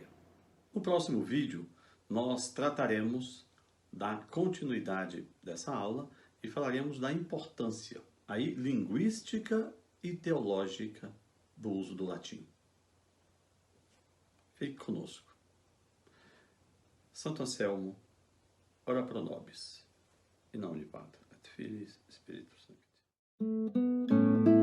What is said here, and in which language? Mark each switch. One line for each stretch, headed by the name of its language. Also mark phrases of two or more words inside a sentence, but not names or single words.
Portuguese: No próximo vídeo, nós trataremos da continuidade dessa aula e falaremos da importância aí linguística e teológica do uso do latim. Fique conosco. Santo Anselmo,
Latin: ora pro nobis, in nomine Patri et Filii et Spiritus Sancti.